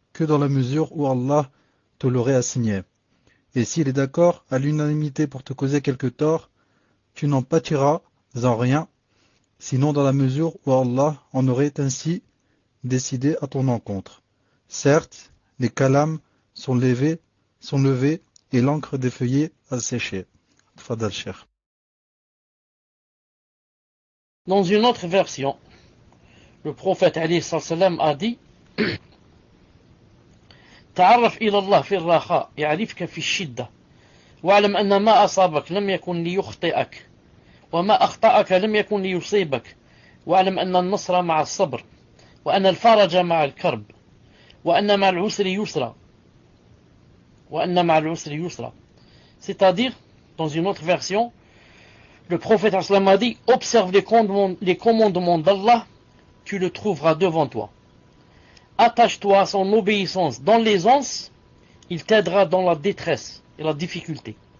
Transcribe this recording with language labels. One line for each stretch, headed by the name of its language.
French: que dans la mesure où Allah te l'aurait assigné. Et s'il est d'accord à l'unanimité pour te causer quelque tort, tu n'en pâtiras en rien, sinon dans la mesure où Allah en aurait ainsi décidé à ton encontre. Certes, les calams sont levés et l'encre des feuillets a séché.
Arabic: Tfadal Cheikh.
French: Dans une autre version, le prophète alayhi salam a dit
Arabic: تعرف إلى الله في الرخاء يعرفك في الشدة واعلم أن ما أصابك لم يكن ليخطئك وما أخطأك لم يكن ليصيبك واعلم أن النصر مع الصبر وأن الفرج مع الكرب وأن مع العسر يسرا وأن مع العسر يسرا.
French: C'est-à-dire, dans une autre version, le prophète a dit observe les commandements d'Allah, tu le trouveras devant toi. Attache-toi à son obéissance dans l'aisance, il t'aidera dans la détresse et la difficulté.